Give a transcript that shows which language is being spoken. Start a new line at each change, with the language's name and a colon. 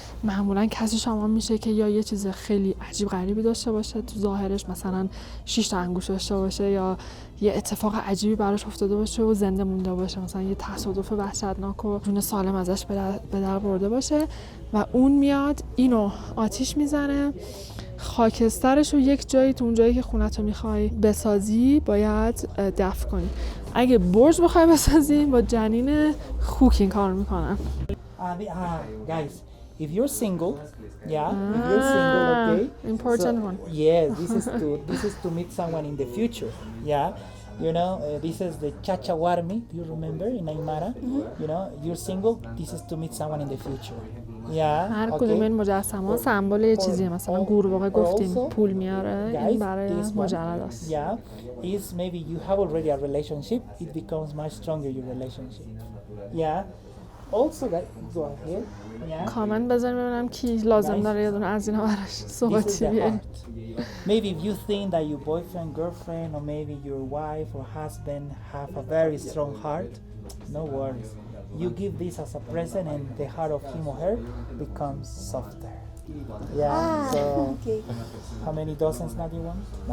Persian: معمولا کسی شامان میشه که یا یه چیز خیلی عجیب غریبی داشته باشه تو ظاهرش، مثلا 6 تا انگوش داشته باشه یا یه اتفاق عجیبی براش افتاده باشه و زنده مونده باشه، مثلا یه تصادف وحشتناک و جون سالم ازش به در برده باشه و اون میاد اینو آتیش میزنه. خاکسترش رو یک جایی تو اون جایی که خونتو میخوای بسازی باید دفن کنی. اگه برج بخوای بسازی با جنین خوک این کار میکنن.
English: Guys, if you're single, if you're single, okay. Important one. Yes, this is to meet someone in the future. Yeah. You know, this is the chachawarmi. Do you remember in Aymara? You know, you're single. This is to meet someone in the future.
Persian: هر کدوم این مجسمه‌ها سمبل یه چیزیه. مثلا قورباغه گفتیم پول میاره، این برای مجرد است.
English: Yeah, is maybe you have already a relationship, it becomes much stronger your relationship. Yeah. Also, go ahead. Yeah.
Persian: کامنت بذاریم ببینم کی لازم داره یه دونه از اینا براش صحبتی بیاریم.
English: Maybe if you think that your boyfriend, girlfriend, or maybe your wife or husband have a very strong heart, no worries. You give this as a present and the heart of him or her becomes softer. Yeah, so okay. How many dozens now do you want?